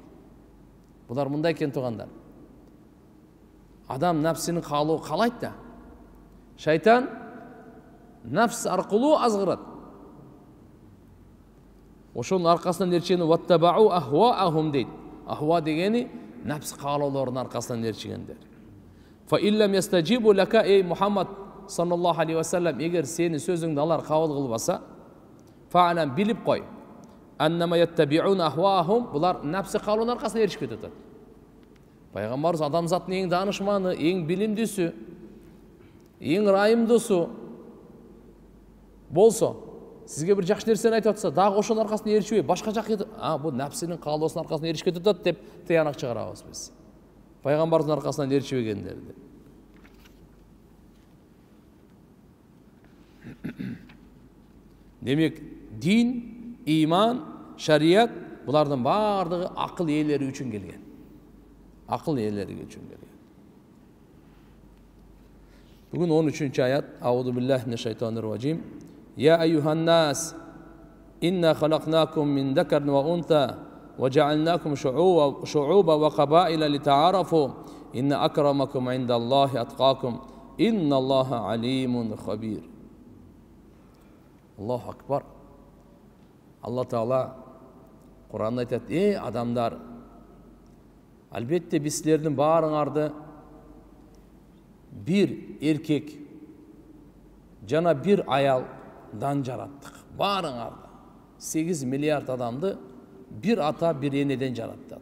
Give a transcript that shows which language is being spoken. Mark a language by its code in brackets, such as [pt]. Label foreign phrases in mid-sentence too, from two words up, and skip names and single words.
[ky] Булар мындай экен туугандар. Адам напсинин каалоо каалайт да. Шайтан нафс аркылуу азгырат. Ошонун аркасынан эрчени [ar] واتبعوا أهواءهم [ky] дейт. Ахва дегени нафс каалоолорунун аркасынан эрчигендер. [ar] فإن لم يستجيبوا لك يا محمد صلى الله عليه وسلم, [ky] эгер сени сөзүңдү алар кабыл кылбаса, фа'лам билип кой. [ar] أنما يتبعون أهواءهم, [ky] булар нафси каалоонун аркасынан эришип кетет. Пайгамбарыбыз адамзаттын эң даанышманы, эң билимдүүсү, эң ырайымдуусу болсо, сизге бир жакшы нерсени айтып атса, дагы ошонун аркасынан эришпей, башка жакка бул нафсинин каалоосунун аркасынан эришип кетет деп тыянак чыгарабыз биз. Пайгамбардын аркасынан эришпегендерди. Демек, дин, иман, шарият булардын бардыгы акыл ээлери үчүн келген. Акыл ээлери үчүн келген. Бүгүн 13-чү аят. [ar] أعوذ بالله من الشيطان الرجيم. يا أيها الناس إنا خلقناكم من ذكر وأنثى وجعلناكم شعوبا وقبائل لتعارفوا, إن أكرمكم عند الله أتقاكم إن الله عليم خبير. الله أكبر. [ky] Алла Таала Кур'анда айтат, адамдар, албетте биз силердин баарыңарды бир эркек жана бир аялдан жараттык. Баарыңарды 8 миллиард адамды бир ата, бир энеден жаратты.